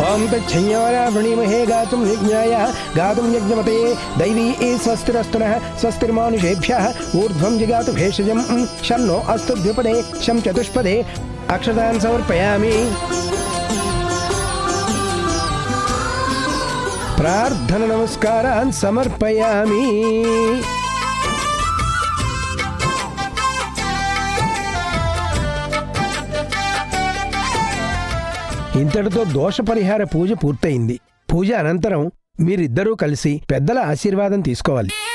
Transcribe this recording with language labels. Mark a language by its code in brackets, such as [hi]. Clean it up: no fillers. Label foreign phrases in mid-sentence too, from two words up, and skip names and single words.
[sa] तच्छंयोरा वृणीमहे गातुं यज्ञाय गातुं यज्ञमते दैवी स्वस्तिरस्तुनः स्वस्तिर्मानुषेभ्यः ऊर्ध्वं जिगातु भेषजं शन्नो अस्तु द्विपदे शं चतुष्पदे अक्षतान् समर्पयामि प्रार्थना नमस्कारान् समर्पयामि [te] ఇంతటితో దోష పరిహార పూజ పూర్తయింది. పూజ అనంతరం మీరిద్దరూ కలిసి పెద్దల ఆశీర్వాదం తీసుకోవాలి.